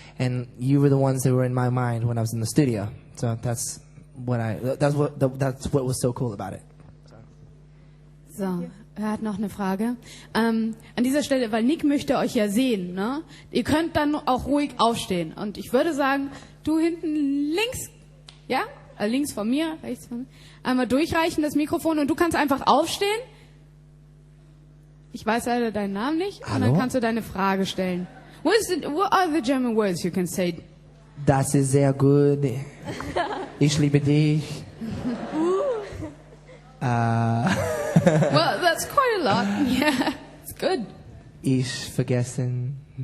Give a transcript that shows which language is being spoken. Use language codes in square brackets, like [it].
[en] And you were the ones that were in my mind when I was in the studio. So that's what was so cool about it. [de] So, er hat noch eine Frage. An dieser Stelle, weil Nick möchte euch ja sehen, ne? Ihr könnt dann auch ruhig aufstehen. Und ich würde sagen, du hinten links, ja? Links von mir, rechts von mir. Einmal durchreichen das Mikrofon und du kannst einfach aufstehen. Ich weiß leider deinen Namen nicht. Hallo? Und dann kannst du deine Frage stellen. [en] What are the German words you can say? [de] Das ist sehr gut. Ich liebe dich. [en] Well, that's quite a lot. Yeah, it's good. [de] Ich vergessen.